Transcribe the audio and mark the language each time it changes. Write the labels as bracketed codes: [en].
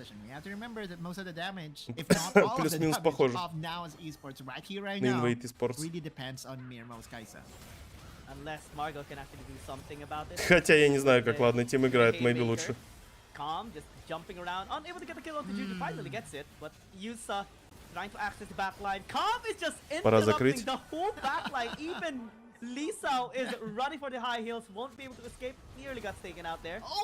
[en] We have to remember that most of the damage, if not all of the damage of NAOS esports right here, right now, really depends on Mirmo's Kaisa. Unless Margot can actually do something about it. [ru] Хотя я не знаю, как ладно Тим играет, [en] maybe [ru] лучше. [en] Calm, just jumping around, unable to get the kill onto Juju, finally gets it, but Yusa trying to access the backline. Calm is just interrupting the whole backline. Even Lisao is running for the high heels, won't be able to escape. Nearly got taken out there.